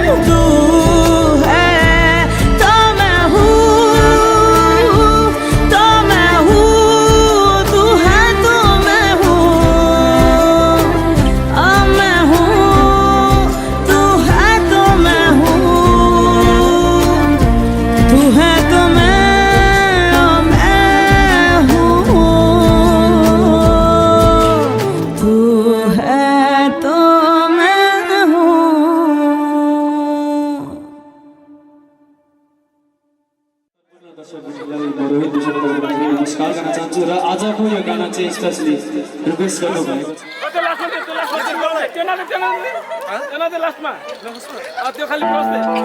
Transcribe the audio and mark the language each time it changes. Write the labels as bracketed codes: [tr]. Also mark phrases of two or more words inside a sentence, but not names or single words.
[hi] तू है तो मैं हूँ, तो मैं हूँ, तू है तो मैं हूँ, मैं हूँ, तू है तो मैं हूँ, तू है तो मैं हूँ, तू है तो मैं हूँ। [ne] नमस्कार गर्न चाहन्छु र आजको यो गाना चाहिँ [en] specially request [ne] गर्नुभएको छ। लास्टमा त्यो खाली बस्दै